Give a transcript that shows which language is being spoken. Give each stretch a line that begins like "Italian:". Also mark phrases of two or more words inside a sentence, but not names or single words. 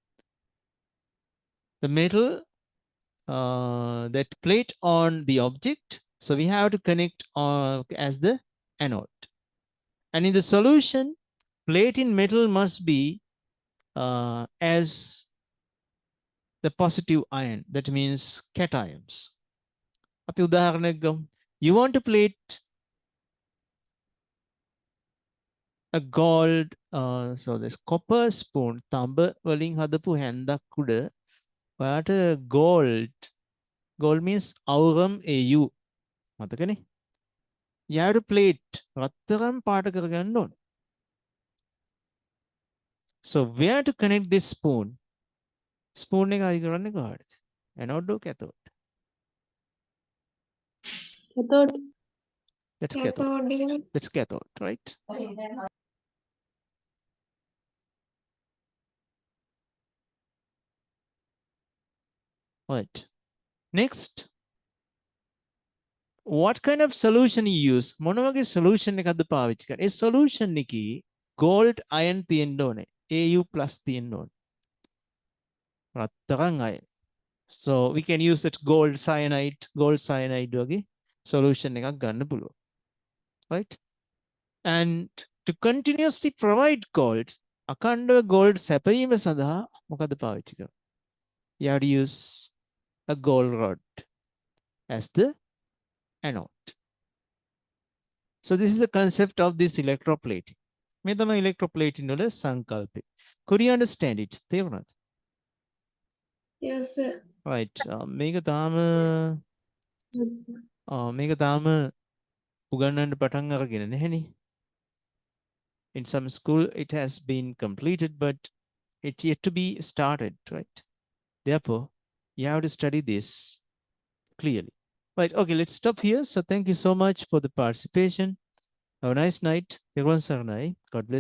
English: The metal that plate on the object. So we have to connect as the anode. And in the solution, plating metal must be as the positive ion. That means cations.
Sinhala: අපි උදාහරණයක් ගමු.
English: You want to plate a gold, so this copper spoon,
Sinhala: තඹ වලින් හදපු හැන්දක් උඩ ඔයාට
English: gold means aurum au
Sinhala: මතකනේ.
English: You have to plate
Sinhala: රත්තරන් පාට කරගන්න ඕන.
English: So where to connect this spoon?
Sinhala: Spoon එක අයි කරන්නේ කොහොමද?
English: Anode or cathode? Cathode. That's cathode. That's cathode, right? Right. Next, what kind of solution you use?
Sinhala: මොන වගේ solution එකක්ද පාවිච්චි කරන්නේ? ඒ solution එකේ
English: gold ion
Sinhala: තියෙන්න ඕනේ. Au+ තියෙන්න ඕනේ. රත්තරන් ion.
English: So we can use that gold cyanide
Sinhala: වගේ solution එකක් ගන්න පුළුවන්.
English: Right? And to continuously provide gold,
Sinhala: අඛණ්ඩව gold සැපයීම සඳහා මොකද පාවිච්චි කරන්නේ?
English: You have to use a gold rod as the anode. So this is the concept of this electroplating.
Sinhala: මේ තමයි electroplating වල සංකල්පය.
English: Could you understand it?
Sinhala: තේරුණාද?
English: Yes, sir. Right.
Sinhala: මේක තාම
English: Yes, sir.
Sinhala: මේක තාම උගන්වන්න පටන් අරගෙන නැහෙනේ.
English: In some school it has been completed, but it yet to be started, right? Therefore, you have to study this clearly. Right, okay, let's stop here. So thank you so much for the participation. Have a nice night. God bless you.